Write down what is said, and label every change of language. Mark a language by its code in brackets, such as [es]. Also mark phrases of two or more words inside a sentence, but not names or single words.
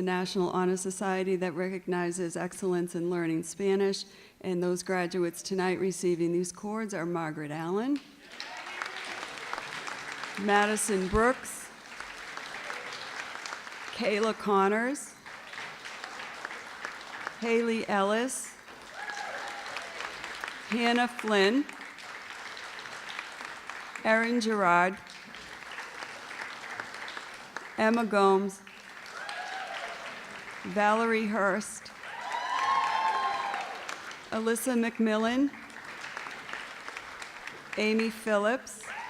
[en] national honor society that recognizes excellence in learning Spanish, and those graduates tonight receiving these cords are Margaret Allen, Madison Brooks, Kayla Connors, Haley Ellis, Hannah Flynn, Erin Gerard, Emma Gomes, Valerie Hurst, Alyssa McMillan, Amy Phillips,